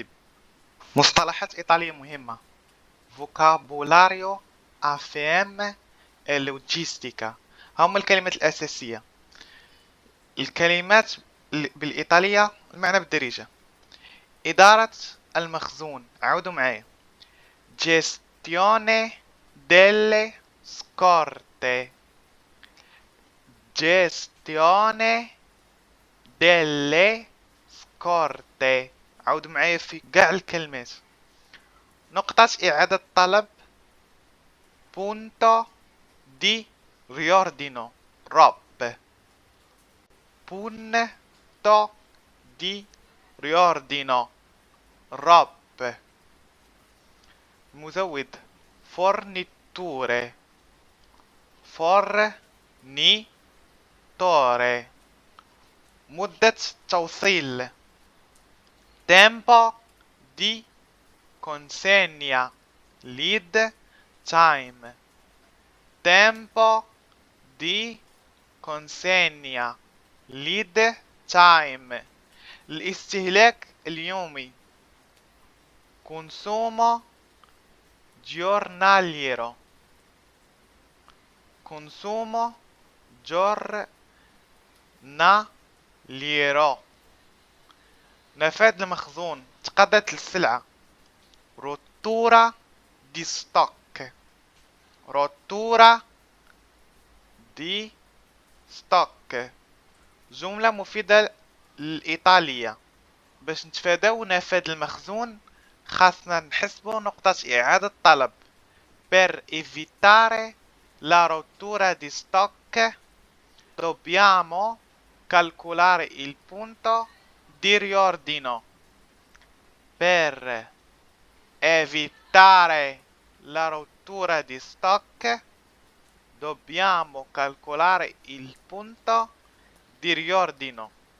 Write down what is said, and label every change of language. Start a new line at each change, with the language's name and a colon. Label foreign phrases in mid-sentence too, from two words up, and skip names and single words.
Arabic: مصطلحات إيطالية مهمة: فوكابولاريو AFM اللوجيستيكا. هما الكلمات الأساسية. الكلمات بالإيطالية المعنى بالدارجة: إدارة المخزون. عودوا معايا:
Italian: gestione delle scorte gestione delle scorte.
Arabic: عودوا معايا في قاع الكلمات. نقطة إعادة طلب
Italian: punto di riordino ROP punto di riordino ROP. مزود forniture fornitore.
Arabic: مدة توصيل
Italian: tempo di consegna
English: lead time
Italian: tempo di consegna
English: lead time.
Arabic: الاستهلاك اليومي
Italian: consumo giornaliero consumo giornaliero.
Arabic: نفاد المخزون، تقادت السلعة.
Italian: rottura di stock rottura di stock.
Arabic: جملة مفيدة الإيطالية. باش نتفاداو نفاد المخزون خاصنا نحسبو نقطة إعادة طلب.
Italian: Per evitare la rottura di stock dobbiamo calcolare il punto di riordino. Per evitare la rottura di stock dobbiamo calcolare il punto di riordino.